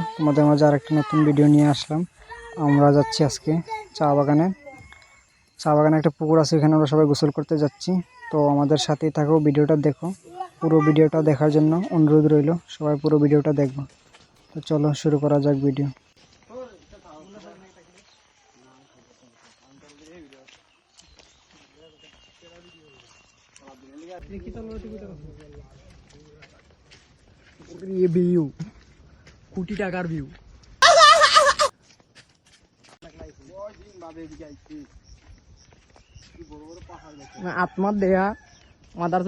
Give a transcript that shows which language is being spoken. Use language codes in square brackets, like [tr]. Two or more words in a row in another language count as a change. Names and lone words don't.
[bn] তোমাদের মাঝে আরেকটা নতুন ভিডিও নিয়ে আসলাম। আমরা যাচ্ছি আজকে চা বাগানে একটা পুকুর আছে, এখানে আমরা সবাই গোসল করতে যাচ্ছি। তো আমাদের সাথেই থাকো, ভিডিওটা দেখো। পুরো ভিডিওটা দেখার জন্য অনুরোধ রইল, সবাই পুরো ভিডিওটা দেখো। তো চলো শুরু করা যাক ভিডিও। ये व्यू कोटी टाकार व्यू आत्मा देहा मादार तो